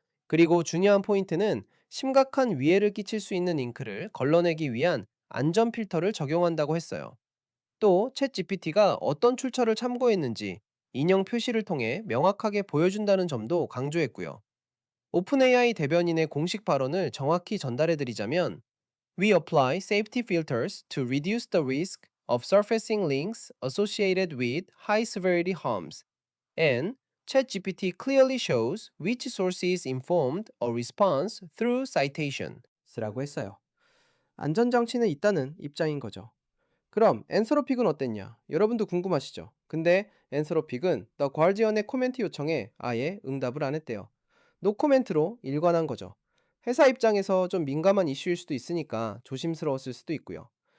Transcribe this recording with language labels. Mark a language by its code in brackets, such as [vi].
[ko] 그리고 중요한 포인트는 심각한 위해를 끼칠 수 있는 링크를 걸러내기 위한 안전 필터를 적용한다고 했어요. 또 챗 GPT가 어떤 출처를 참고했는지 인용 표시를 통해 명확하게 보여준다는 점도 강조했고요. 오픈 AI 대변인의 공식 발언을 정확히 전달해드리자면 [en] We apply safety filters to reduce the risk of surfacing links associated with high severity harms. And ChatGPT clearly shows which sources informed a response through citation. [ko] 라고 했어요. 안전장치는 있다는 입장인 거죠. 그럼 앤서로픽은 어땠냐? 여러분도 궁금하시죠? 근데 앤서로픽은 더 과지언의 코멘트 요청에 아예 응답을 안 했대요. 노코멘트로 일관한 거죠. 회사 입장에서 좀 민감한 이슈일 수도 있으니까 조심스러웠을 수도 있고요.